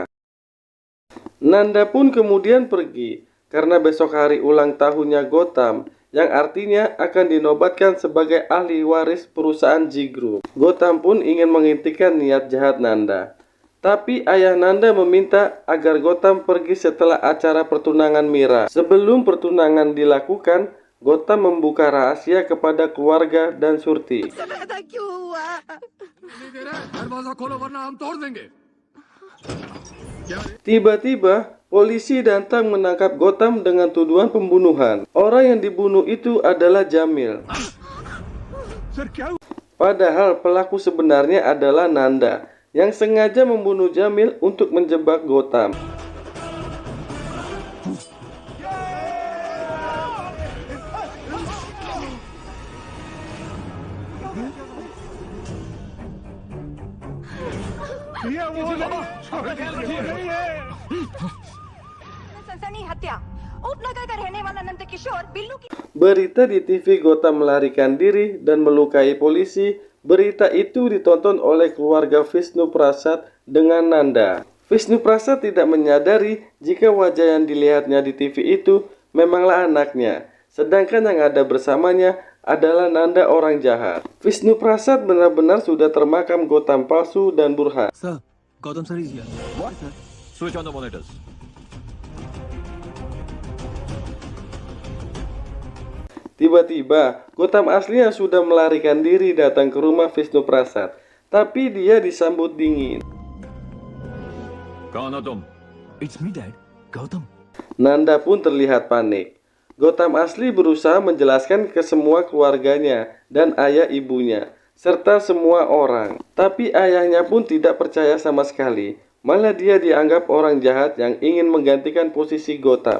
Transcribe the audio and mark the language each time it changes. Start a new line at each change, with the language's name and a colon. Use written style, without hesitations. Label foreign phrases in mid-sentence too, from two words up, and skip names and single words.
Indonesian: Nanda pun kemudian pergi karena besok hari ulang tahunnya Gautam, yang artinya akan dinobatkan sebagai ahli waris perusahaan G Group. Gautam pun ingin menghentikan niat jahat Nanda. Tapi ayah Nanda meminta agar Gautam pergi setelah acara pertunangan Mira. Sebelum pertunangan dilakukan, Gautam membuka rahasia kepada keluarga dan Surti.
Hindi: दरवाजा खोलो वरना हम तोड़ देंगे।
Indonesian: Tiba-tiba, polisi datang menangkap Gautam dengan tuduhan pembunuhan. Orang yang dibunuh itu adalah Jamil.
Hindi: सर क्या हुआ?
Indonesian: Padahal pelaku sebenarnya adalah Nanda, yang sengaja membunuh Jamil untuk menjebak Gautam.
Hindi: ये वो नहीं, छोड़ दीजिए, नहीं है। सनसनी हत्या उपनगर का रहने वाला नंद किशोर बिल्लू की
Indonesian: Berita di TV Gautam melarikan diri dan melukai polisi. Berita itu ditonton oleh keluarga Vishnu Prasad dengan Nanda. Vishnu Prasad tidak menyadari jika wajah yang dilihatnya di TV itu memanglah anaknya, sedangkan yang ada bersamanya adalah Nanda orang jahat. Vishnu Prasad benar-benar sudah termakam Gautam palsu dan Burhan.
English: Sir Gautam sir is here Switch on the monitors.
Indonesian: Tiba-tiba, Gautam asli yang sudah melarikan diri datang ke rumah Vishnu Prasad. Tapi dia disambut dingin.
Hindi: कौन हो तुम?
English: It's me dad Gautam
Indonesian: Nanda pun terlihat panik. Gautam asli berusaha menjelaskan ke semua keluarganya dan ayah ibunya, serta semua orang. Tapi ayahnya pun tidak percaya sama sekali. Malah dia dianggap orang jahat yang ingin menggantikan posisi Gautam.